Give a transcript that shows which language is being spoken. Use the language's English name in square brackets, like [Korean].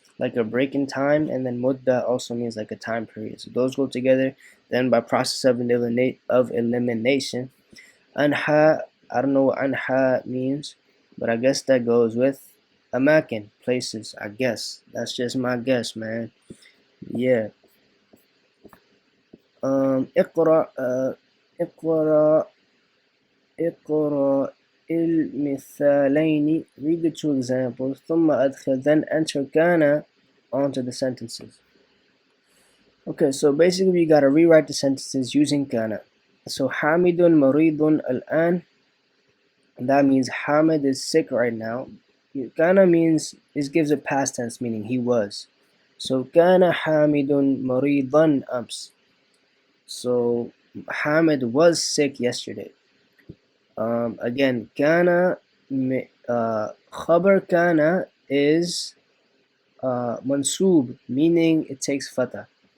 [English] Like a break in time, and then mudda also means like a time period. So those go together. Then by process of elimination, anha, I don't know what anha means, but I guess that goes with amakin, places, I guess. That's just my guess, man. Yeah. [Arabic] اقرأ اقرأ اقرأ المثالين. [English] Read the two examples. [Arabic] ثم أدخل, [English] then enter كان onto the sentences. Okay, so basically we gotta rewrite the sentences using كان. [Arabic] So حامد مريض الآن. [English] That means Hamid is sick right now. Kana means, this gives a past tense meaning, he was. So [Arabic] Kana Hamidun Maridan Ams. [English] So Hamid was sick yesterday. Again, Kana, Khabar Kana is Mansub, meaning it takes fatah.